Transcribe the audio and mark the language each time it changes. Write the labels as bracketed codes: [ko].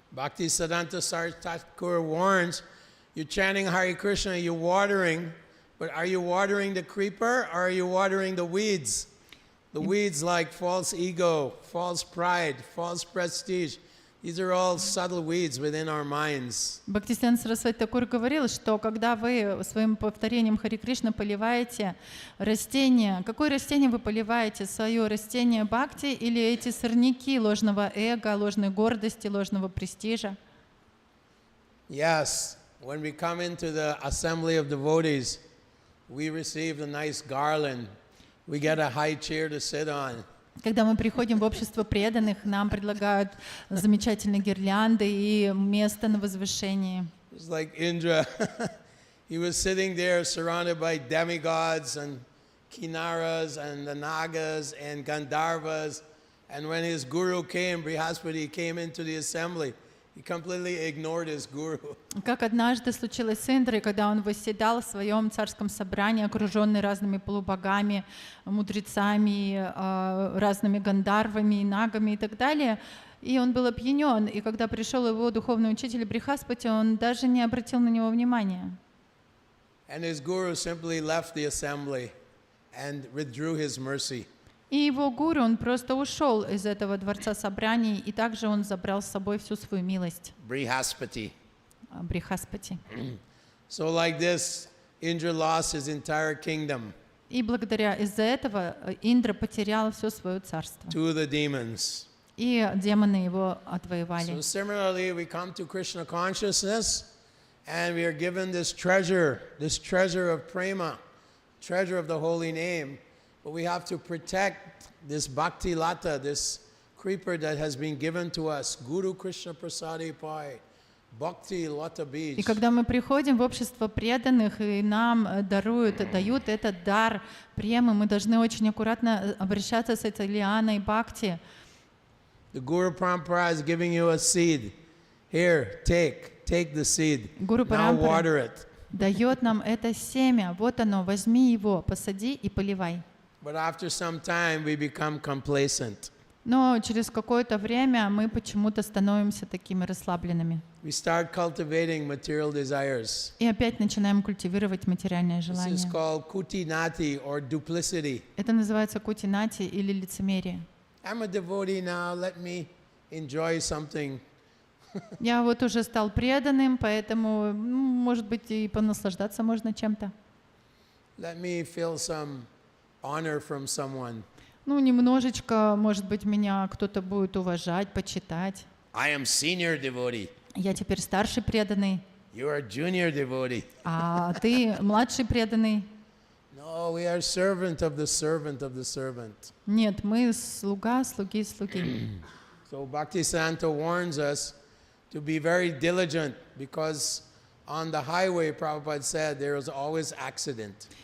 [en] Bhaktisiddhanta Saraswati Thakur warns, you're chanting Hare Krishna, you're watering, but are you watering the creeper or are you watering the weeds? The weeds like false ego, false pride, false prestige. These are all subtle weeds within our minds. [ru] Бхактисиддханта Сарасвати Такур говорил, что когда вы своим повторением Харе Кришна поливаете растение, какое растение вы поливаете? Свое растение бхакти или эти сорняки ложного эго, ложной гордости, ложного престижа? [en] Yes, when we come into the assembly of devotees, we receive a nice garland. We get a high chair to sit on. [ru] Когда мы приходим в общество преданных, нам предлагают замечательные гирлянды и место на возвышении. [en] It's like Indra. He was sitting there surrounded by demigods and Kinnaras and the Nagas and Gandharvas. And when his guru came, Brihaspati came into the assembly, he completely ignored his guru. [ru] Как однажды случилось с Индрой, когда он восседал в своем царском собрании, окруженный разными полубогами, мудрецами, разными гандарвами, нагами и так далее, и он был опьянен. И когда пришел его духовный учитель Брихаспати, он даже не обратил на него внимания. [en] And his guru simply left the assembly and withdrew his mercy. [ru] И его гуру, он просто ушел из этого дворца собраний, и также он забрал с собой всю свою милость. [en] Brihaspati. [ru] Брихаспати. [en] So like this, Indra lost his entire kingdom [ru] И благодаря из-за этого Индра потерял все свое царство. [en] to the demons. [ru] И демоны его отвоевали. [en] So similarly, we come to Krishna consciousness and we are given this treasure of prema, treasure of the holy name. But we have to protect this bhakti lata, this creeper that has been given to us. [bn] Guru Krishna Prasadi Pai, bhakti lata bij. [ru] И когда мы приходим в общество преданных, и нам дают этот дар премы, мы должны очень аккуратно обращаться с этой лианой бхакти. [en] The Guru Parampara is giving you a seed. Here, take the seed. [ru] Гуру [en] Now water [ru] Парампара [en] it. [ru] дает нам это семя. Вот оно, возьми его, посади и поливай. [en] But after some time, we become complacent. [ru] Но через какое-то время мы почему-то становимся такими расслабленными. [en] We start cultivating material desires. [ru] И опять начинаем культивировать материальное [en] This is [ru] желание. [en] called kutinati or duplicity. [ru] Это называется кутинати или лицемерие. [en] I'm a devotee now, let me enjoy something. [ru] Я вот уже стал преданным, поэтому, может быть, и понаслаждаться можно чем-то. [en] Let me feel some honor from someone. [ru] Немножечко, может быть, меня кто-то будет уважать, почитать. [en] I am senior devotee. [ru] Я теперь старший преданный. [en] You are a junior devotee. [ru] А ты младший преданный. [en] No, we are servant of the servant of the servant. [ru] Нет, мы слуга, слуги, слуги. [en] So Bhaktisiddhanta warns us to be very diligent because on the highway, Prabhupada said, there is always accident.